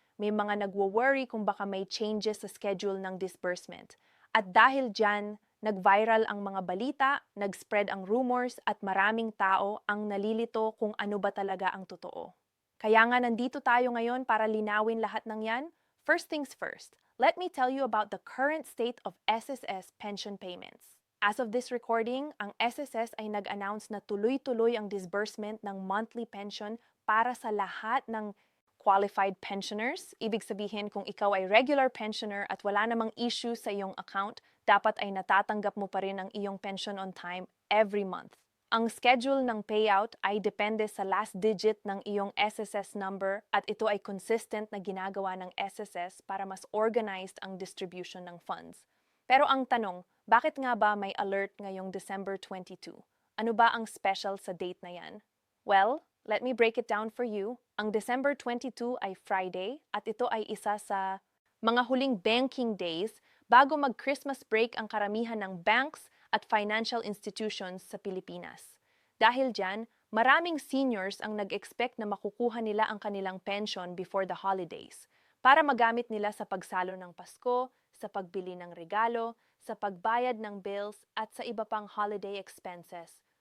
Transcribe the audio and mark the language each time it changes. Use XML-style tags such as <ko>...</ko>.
<tl>May mga nagwo-worry kung baka may changes sa schedule ng disbursement. At dahil dyan, nag-viral ang mga balita, nag-spread ang rumors at maraming tao ang nalilito kung ano ba talaga ang totoo. Kaya nga nandito tayo ngayon para linawin lahat ng yan.</tl> <en>First things first, let me tell you about the current state of SSS pension payments. As of this recording,</en> <tl>ang SSS ay nag-announce na tuloy-tuloy ang disbursement ng monthly pension para sa lahat ng qualified pensioners. Ibig sabihin, kung ikaw ay regular pensioner at wala namang issue sa iyong account, dapat ay natatanggap mo pa rin ang iyong pension</tl> <en>on time every month.</en> <tl>Ang schedule ng payout ay depende sa last digit ng iyong SSS number at ito ay consistent na ginagawa ng SSS para mas organized ang distribution ng funds. Pero ang tanong, bakit nga ba may alert ngayong December 22? Ano ba ang special sa date na yan?</tl> <en>Well, let me break it down for you.</en> <tl>Ang December 22 ay Friday at ito ay isa sa mga huling banking days bago mag-Christmas break ang karamihan ng banks at financial institutions sa Pilipinas. Dahil dyan, maraming seniors ang nag-expect na makukuha nila ang kanilang pension</tl> <en>before the holidays</en> <tl>para magamit nila sa pagsalo ng Pasko, sa pagbili ng regalo, sa pagbayad ng bills at sa iba pang holiday expenses.</tl>